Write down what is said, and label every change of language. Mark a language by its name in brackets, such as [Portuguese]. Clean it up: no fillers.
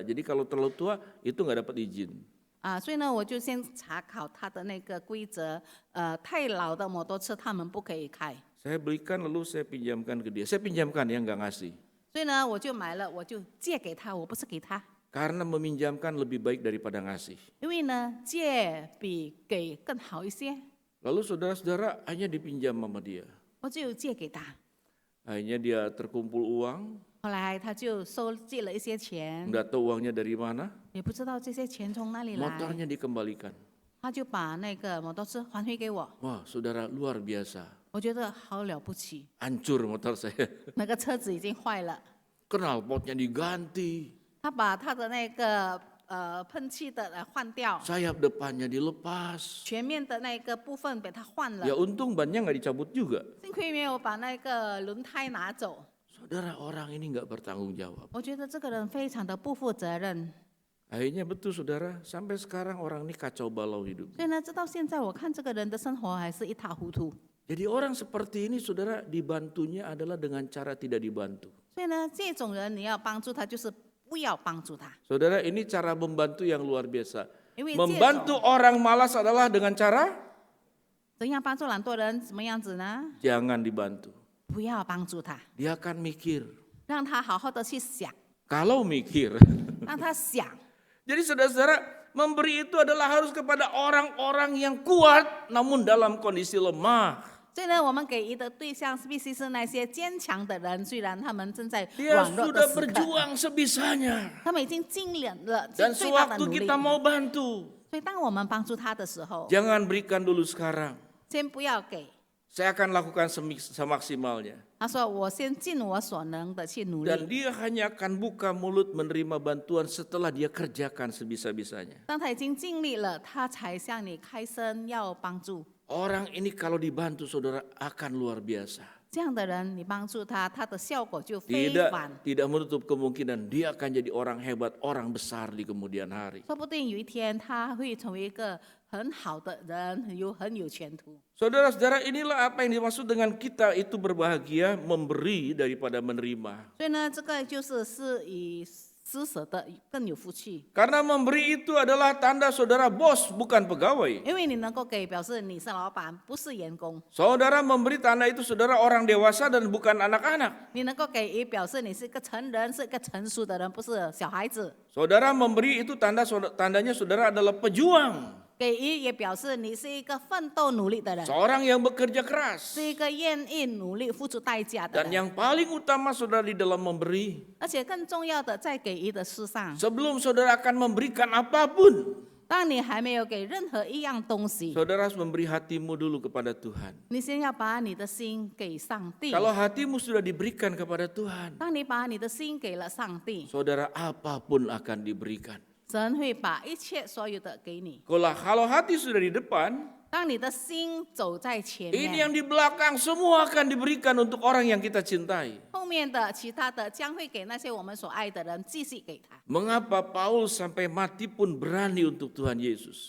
[Indonesian] Jadi kalau terlalu tua itu nggak dapat izin. [Chinese] 所以呢我就先查考他的那个规则，太老的摩托车他们不可以开。 [Indonesian] Saya belikan lalu saya pinjamkan ke dia. Saya pinjamkan ya nggak ngasih. [Chinese] 所以呢我就买了，我就借给他，我不是给他。 [Indonesian] Karena meminjamkan lebih baik daripada ngasih. [Chinese] 因为呢借比给更好一些， [Indonesian] Lalu saudara-saudara hanya dipinjam sama dia. [Chinese] 我就借给他。 [Indonesian] Akhirnya dia terkumpul uang, [Chinese] 后来他就收借了一些钱， [Indonesian] nggak tahu uangnya dari mana, [Chinese] 也不知道这些钱从哪里来， [Indonesian] motornya dikembalikan. [Chinese] 他就把那个摩托车还回给我。 [Indonesian] Wah saudara luar biasa, [Chinese] 我觉得好了不起， [Indonesian] hancur motor saya. [Chinese] 那个车子已经坏了， [Indonesian] Knalpotnya diganti, [Chinese] 他把他的那个喷气的换掉， [Indonesian] sayap depannya dilepas. [Chinese] 全面的那个部分被他换了 [Indonesian] Ya，untung bannya nggak dicabut juga. [Chinese] 幸亏没有把那个轮胎拿走。 [Indonesian] Saudara orang ini nggak bertanggung jawab. [Chinese] 我觉得这个人非常的不负责任， [Indonesian] Akhirnya betul saudara, sampai sekarang orang ini kacau balau hidup. [Chinese] 所以呢，直到现在我看这个人的生活还是一塌糊涂。 [Indonesian] Jadi orang seperti ini saudara dibantunya adalah dengan cara tidak dibantu. [Chinese] 所以呢，这种人你要帮助他，就是不要帮助他， [Indonesian] Saudara ini cara membantu yang luar biasa. [Chinese] 因为 [Indonesian] Membantu orang malas adalah dengan cara [Chinese] 怎样帮助懒惰人，怎么样子呢？ [Indonesian] jangan dibantu. [Chinese] 不要帮助他， [Indonesian] Dia akan mikir. [Chinese] 让他好好的去想， [Indonesian] Kalau mikir. [Chinese] 让他想。 [Indonesian] Jadi saudara-saudara, memberi itu adalah harus kepada orang-orang yang kuat namun dalam kondisi lemah. [Chinese] 所以呢，我们给予的对象必须是那些坚强的人，虽然他们正在 [Indonesian] Dia [Chinese] 软弱的 [Indonesian] sudah [Chinese] 时刻， [Indonesian] berjuang sebisanya. [Chinese] 他们已经尽了 [Indonesian] Dan [Chinese] 最大的 [Indonesian] sewaktu [Chinese] 努力。 [Indonesian] kita mau bantu, [Chinese] 所以当我们帮助他的时候， [Indonesian] jangan berikan dulu sekarang. [Chinese] 先不要给。 [Indonesian] Saya akan lakukan semaksimalnya. [Chinese] 他说：“我先尽我所能的去努 [Indonesian] Dan dia hanya akan buka mulut menerima bantuan setelah dia kerjakan sebisa-bisanya. [Chinese] 当他已经尽力了，他才向你开声要帮助。 [Indonesian] Orang ini kalau dibantu saudara akan luar biasa. [Chinese] 这样的人，你帮助他，他的效果就非凡。 [Indonesian] Tidak menutup kemungkinan dia akan jadi orang hebat, orang besar di kemudian hari. [Chinese] 说不定有一天他会成为一个很好的人，很有前途。 [Indonesian] Saudara-saudara, inilah apa yang dimaksud dengan kita itu berbahagia memberi daripada menerima. [Chinese] 所以呢，这个是以施舍的更有福气， [Indonesian] Karena memberi itu adalah tanda saudara bos bukan pegawai. [Chinese] 因为你能够给，表示你是老板，不是员工； [Indonesian] Saudara memberi tanda itu saudara orang dewasa dan bukan anak-anak. [Chinese] 你能够给予，表示你是一个成人，是一个成熟的人，不是小孩子。 [Indonesian] Saudara memberi itu tandanya saudara adalah pejuang. [Chinese] 给予也表示你是一个奋斗努力的人， [Indonesian] Seorang yang bekerja keras. [Chinese] 是一个愿意努力付出代价的 [Indonesian] Dan [Chinese] 人。 [Indonesian] yang paling utama saudara di dalam memberi. [Chinese] 而且更重要的，在给予的事上， [Indonesian] Sebelum saudara akan memberikan apapun. [Chinese] 当你还没有给任何一样东西， [Indonesian] Saudara harus memberi hatimu dulu kepada Tuhan. [Chinese] 你先要把你的心给上帝。 [Indonesian] Kalau hatimu sudah diberikan kepada Tuhan. [Chinese] 当你把你的心给了上帝， [Indonesian] Saudara apapun akan diberikan. [Chinese] 神会把一切所有的给你。 [Indonesian] Kalau hati sudah di depan. [Chinese] 当你的心走在前 [Indonesian] Ini [Chinese] 面， [Indonesian] yang di belakang semua akan diberikan untuk orang yang kita cintai. [Chinese] 后面的其他的将会给那些我们所爱的人继续给他。 [Indonesian] Mengapa Paulus sampai mati pun berani untuk Tuhan Yesus?